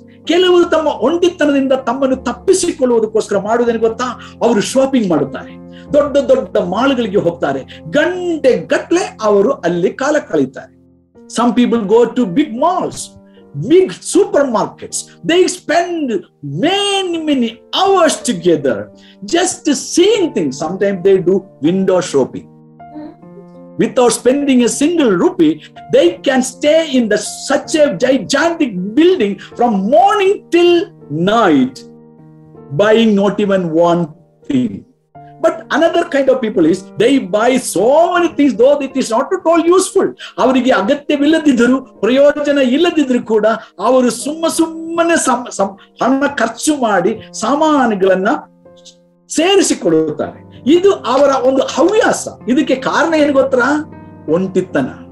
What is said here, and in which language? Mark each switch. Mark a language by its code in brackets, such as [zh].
[kn] ಕೆಲವರು ತಮ್ಮ ಒಂಟಿತನದಿಂದ ತಮ್ಮನ್ನು ತಪ್ಪಿಸಿಕೊಳ್ಳುವುದಕ್ಕೋಸ್ಕರ ಮಾಡುವುದೇನು ಗೊತ್ತಾ? ಅವರು ಶಾಪಿಂಗ್ ಮಾಡುತ್ತಾರೆ, ದೊಡ್ಡ ದೊಡ್ಡ ಮಾಲ್ಗಳಿಗೆ ಹೋಗ್ತಾರೆ, ಗಂಟೆ ಗಟ್ಟಲೆ ಅವರು ಅಲ್ಲಿ ಕಾಲ ಕಳೆಯುತ್ತಾರೆ. [en] Some people go to big malls, big supermarkets. They spend many hours together just seeing things. Sometimes they do window shopping. Without spending a single rupee, they can stay in such a gigantic building from morning till night, buying not even one thing. But another kind of people is, they buy so many things, though it is not at all useful. [kn] ಅವರಿಗೆ ಅಗತ್ಯವಿಲ್ಲದಿದ್ದರೂ, ಪ್ರಯೋಜನ ಇಲ್ಲದಿದ್ರೂ ಕೂಡ ಅವರು ಸುಮ್ಮನೆ ಹಣ ಖರ್ಚು ಮಾಡಿ ಸಾಮಾನುಗಳನ್ನ ಸೇರಿಸಿಕೊಳ್ಳುತ್ತಾರೆ. ಇದು ಅವರ ಒಂದು ಹವ್ಯಾಸ. ಇದಕ್ಕೆ ಕಾರಣ ಏನು ಗೊತ್ತಾ? ಒಂಟಿತನ.